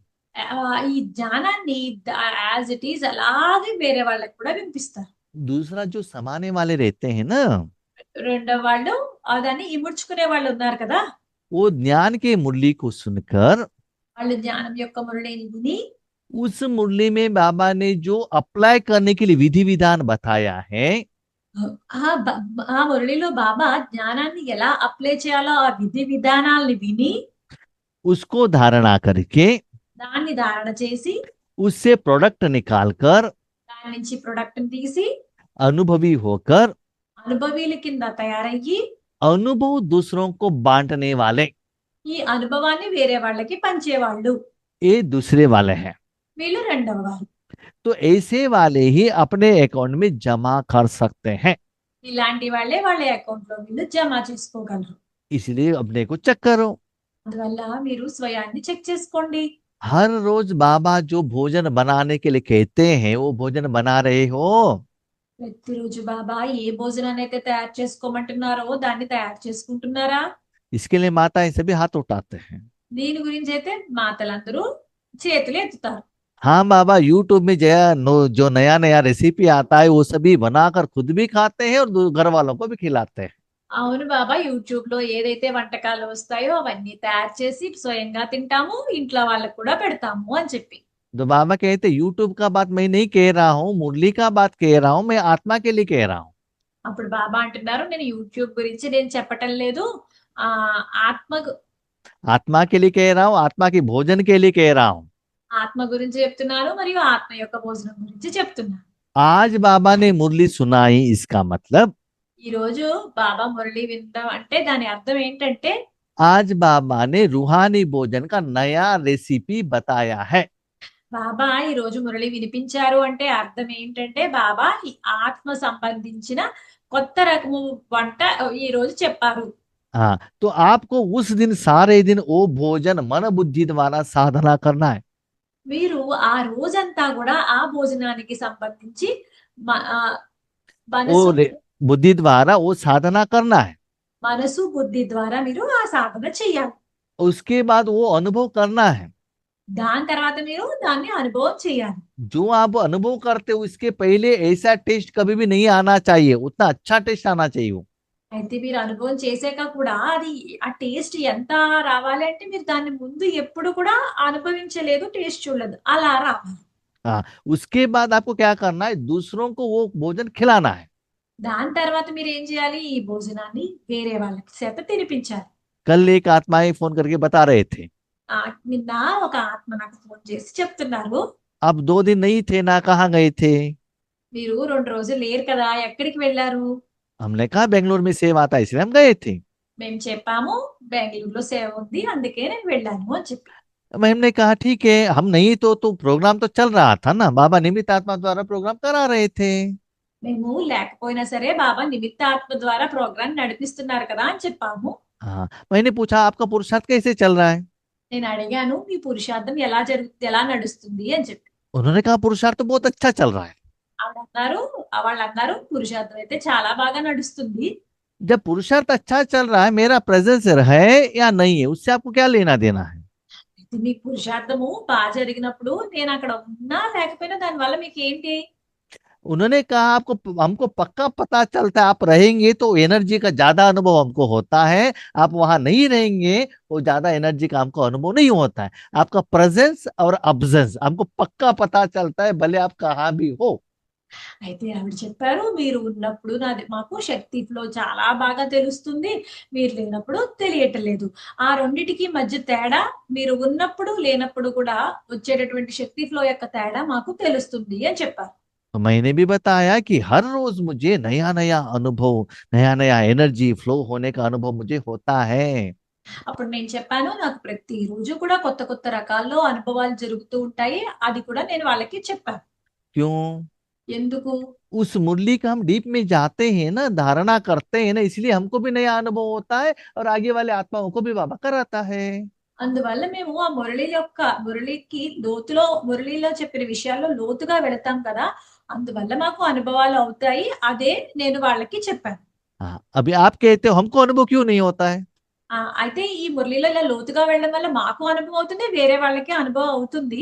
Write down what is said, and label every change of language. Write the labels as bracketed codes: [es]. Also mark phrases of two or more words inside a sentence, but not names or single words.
[te] ఈ జ్ఞానాన్ని [en] as it is [te] అలాగే వేరే వాళ్ళకి కూడా వినిపిస్తారు. [hi] दूसरा जो समाने वाले रहते हैं ना, [te] రెండో వాళ్ళు దాన్ని ఇముడ్చుకునే వాళ్ళు ఉన్నారు కదా, [hi] वो ज्ञान के मुरली को सुनकर [te] వాళ్ళు జ్ఞానం యొక్క మురళిని విని [hi] उस मुरली में बाबा ने जो अप्लाई करने के लिए विधि विधान बताया है, [te] ఆ మురళిలో బాబా జ్ఞానాన్ని ఎలా అప్లై చేయాలో ఆ విధి విధానాల్ని విని [hi] उसको धारणा करके [te] దాన్ని ధారణ చేసి [hi] उससे प्रोडक्ट निकालकर [te] దాని నుంచి ప్రొడక్ట్ తీసి [hi] अनुभवी होकर [te] అనుభవీల కింద తయారయ్యి [hi] अनुभव दूसरों को बांटने वाले, [te] ఈ అనుభవాన్ని వేరే వాళ్ళకి పంచేవాళ్ళు. [hi] ये दूसरे वाले हैं। [te] వీళ్ళు రెండవ వారు. [hi] तो ऐसे वाले ही अपने अकाउंट में जमा कर सकते हैं, [te] ఇలాంటి వాళ్ళే వాళ్ళ అకౌంట్ లో వీళ్ళు జమ చేసుకోగలరు. [hi] इसलिए अपने को चेक करो। [te] అందువల్ల మీరు స్వయాన్ని చెక్ చేసుకోండి. [hi] हर रोज बाबा जो भोजन बनाने के लिए कहते हैं वो भोजन बना रहे हो? [te] ప్రతిరోజు బాబా ఏ భోజనాన్ని అయితే తయారు చేసుకోమంటున్నారో దాన్ని తయారు చేసుకుంటున్నారా? [hi] इसके लिए माताएं सभी हाथ उठाते हैं। [te] దీని గురించి అయితే మాతలందరూ చేతులు ఎత్తుతారు. [hi] हाँ बाबा, यूट्यूब में जो नया नया रेसिपी आता है वो सभी बनाकर खुद भी खाते हैं और घर वालों को भी खिलाते हैं। [te] అవును బాబా, యూట్యూబ్ లో ఏదైతే వంటకాలు వస్తాయో అవన్నీ తయారు చేసి స్వయంగా తింటాము, ఇంట్లో వాళ్ళకు కూడా పెడతాము అని చెప్పి. [hi] तो बाबा कहते यूट्यूब का बात मैं नहीं कह रहा हूँ, मुरली का बात कह रहा हूँ, मैं आत्मा के लिए कह रहा हूँ। [te] అప్పుడు బాబా అంటున్నారు, నేను యూట్యూబ్ గురించి నేను చెప్పటం లేదు, ఆ ఆత్మ [hi] आत्मा के लिए कह रहा हूँ, आत्मा की भोजन के लिए कह रहा हूँ। [te] ఆత్మ గురించి చెప్తున్నారు మరియు ఆత్మ యొక్క భోజనం గురించి చెప్తున్నారు. [hi] आज बाबा ने मुरली सुनाई, इसका मतलब [te] ఈ రోజు బాబా మురళి విందాం అంటే దాని అర్థం ఏంటంటే [hi] आज बाबा ने रूहानी भोजन का नया रेसिपी बताया है। [te] బాబా ఈ రోజు మురళి వినిపించారు అంటే అర్థం ఏంటంటే బాబా ఈ ఆత్మ సంబంధించిన కొత్త రకము వంట ఈ రోజు చెప్పారు. [hi] हाँ, तो आपको उस दिन सारे दिन वो भोजन मन बुद्धि द्वारा साधना करना है। [te] మీరు ఆ రోజంతా కూడా ఆ భోజనానికి సంబంధించి మనసు [hi] बुद्धि द्वारा वो साधना करना है। [te] మనసు బుద్ధి ద్వారా మీరు ఆ సాధన చెయ్యాలి. [hi] उसके बाद वो अनुभव करना है। [te] దాని తర్వాత మీరు దాన్ని అనుభవం చేయాలి. [hi] जो आप अनुभव करते हो इसके पहले ऐसा टेस्ट कभी भी नहीं आना चाहिए, उतना अच्छा टेस्ट आना चाहिए। [te] అయితే మీరు అనుభవం చేసాక కూడా అది ఆ టేస్ట్ ఎంత రావాలి అంటే మీరు దాన్ని ముందు ఎప్పుడు కూడా అనుభవించలేదు, టేస్ట్ చూడలేదు, అలా రావాలి. [hi] हाँ, उसके बाद आपको क्या करना है, दूसरों को वो भोजन खिलाना है। [te] దాని తర్వాత మీరు ఏం చేయాలి, ఈ భోజనాన్ని వేరే వాళ్ళకి చేత తినిపించాలి. [hi] कल एक आत्माएं फोन करके बता रहे थे, [te] నిన్న ఒక ఆత్మ నాకు ఫోన్ చేసి చెప్తున్నారు, [hi] अब 2 दिन नहीं थे ना, कहाँ गए थे? [te] మీరు 2 రోజులు లేరు కదా, ఎక్కడికి వెళ్ళారు? [hi] हमने कहा बेंगलोर में सेव आता है इसलिए हम गए थे। [te] మేము చెప్పాము బెంగళూరులో సేవ ఉంది అందుకే నేను వెళ్ళాను అని చెప్పి. [hi] हमने कहा ठीक है, हम नहीं तो प्रोग्राम तो चल रहा था ना, बाबा निमित्त आत्मा द्वारा प्रोग्राम करा रहे थे। [te] మేము లేకపోయినా సరే బాబా నిమిత్త ఆత్మ ద్వారా ప్రోగ్రాం నడిపిస్తున్నారు కదా అని చెప్పాము. [hi] हाँ, मैंने पूछा आपका पुरुषार्थ कैसे चल रहा है? [te] నేను అడిగాను మీ పురుషార్థం ఎలా నడుస్తుంది అని చెప్పి. [hi] उन्होंने कहा पुरुषार्थ बहुत अच्छा चल रहा है। [te] వాళ్ళు అన్నారు పురుషార్థం అయితే చాలా బాగా నడుస్తుంది. [hi] जब पुरुषार्थ अच्छा चल रहा है, मेरा प्रेजेंस है या नहीं है, उससे आपको क्या लेना देना है? [te] మీ పురుషార్థము బాగా జరిగినప్పుడు నేను అక్కడ ఉన్నా లేకపోయినా దాని వల్ల మీకు ఏంటి? [hi] उन्होंने कहा आपको हमको पक्का पता चलता है आप रहेंगे तो एनर्जी का ज्यादा अनुभव हमको होता है, आप वहां नहीं रहेंगे वो ज्यादा एनर्जी का हमको अनुभव नहीं होता है। आपका प्रेजेंस और अब्सेंस हमको पक्का पता चलता है, भले आप कहाँ भी हो। [te] అయితే ఆవిడ చెప్పారు, మీరు ఉన్నప్పుడు మాకు శక్తి ఫ్లో చాలా బాగా తెలుస్తుంది, మీరు లేనప్పుడు తెలియటలేదు. ఆ రెండిటికి మధ్య తేడా మీరు ఉన్నప్పుడు లేనప్పుడు కూడా వచ్చేటటువంటి శక్తి ఫ్లో యొక్క తేడా మాకు తెలుస్తుంది అని చెప్పారు. [hi] तो मैंने भी बताया कि हर रोज मुझे नया नया अनुभव, नया नया [en] energy flow [hi] होने का अनुभव मुझे होता है। [te] అప్పుడు నేను చెప్పాను, నాకు ప్రతిరోజు కూడా కొత్త కొత్త రకాల్లో అనుభవాలు జరుగుతూ ఉంటాయి, అది కూడా నేను వాళ్ళకి చెప్పాను. [hi] क्यों? [te] ఎందుకు? [hi] उस मुरली का हम डीप में जाते हैं ना, धारणा करते हैं ना, इसलिए हमको भी नया अनुभव होता है और आगे वाले आत्माओं को भी बाबा कराता है। [te] అందువల్ల మేము ఆ మురళికి మురళిలో చెప్పిన విషయాల్లో లోతుగా వెళతాం కదా, అందువల్ల మాకు అనుభవాలు అవుతాయి, అదే నేను వాళ్ళకి చెప్పాను. [hi] हाँ, अभी आप कहते हो हमको अनुभव क्यों नहीं होता है? [te] అయితే ఈ మురళిలో ఇలా లోతుగా వెళ్ళడం వల్ల మాకు అనుభవం అవుతుంది, వేరే వాళ్ళకి అనుభవం అవుతుంది.